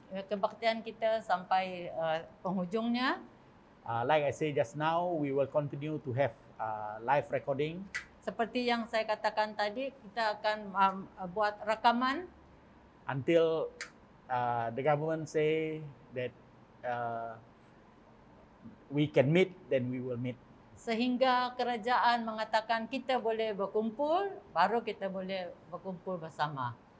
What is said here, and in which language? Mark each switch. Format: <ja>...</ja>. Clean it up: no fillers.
<ms>Kebaktian kita sampai penghujungnya.</ms> <en>Like I say just now, we will continue to have live recording</en> <ms>Seperti yang saya katakan tadi, kita akan buat rekaman</ms> <en>until the government say that we can meet, then we will meet.</en> <ms>sehingga kerajaan mengatakan kita boleh berkumpul, baru kita boleh berkumpul bersama.</ms>